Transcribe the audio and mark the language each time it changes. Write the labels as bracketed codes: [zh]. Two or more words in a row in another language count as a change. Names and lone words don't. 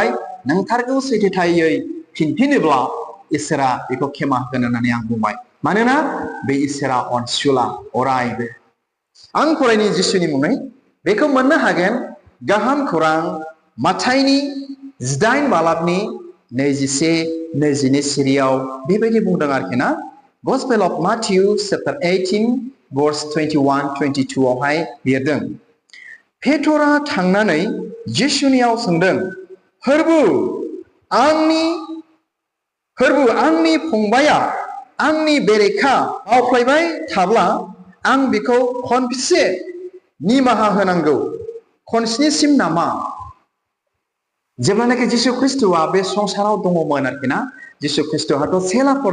[brx] नोंथारगौ सैथोथायै फिनफिनोब्ला इसोरा बेखौ खेमा होगोन होननानै आं बुंबाय मानोना बे इसोरा अनसुला अरायबो आं फरायनि जिसुनि मुङै बेखौ मोननो हागोन गाहाम खौरां माथाइनि 18 बालाबनि 21-22 सिरियाव बेबायदि बुंदों आरोखि ना [en] Gospel of Matthew chapter 18 verse 21-22 [brx] आवहाय लिरदों पेटरा थांनानै जिसुनियाव सोंदों फोरबु आंनि फंबाया आंनि बेरेखा मावफ्लायबाय थाब्ला आं बिखौ खनबेसे निमाहा होनांगौ खनस्निसिम नामा जेब्लानाखि जिसु ख्रिस्टआ बे संसाराव दङमोन आरोखि ना जिसु ख्रिस्टहाथ' सेलाफोर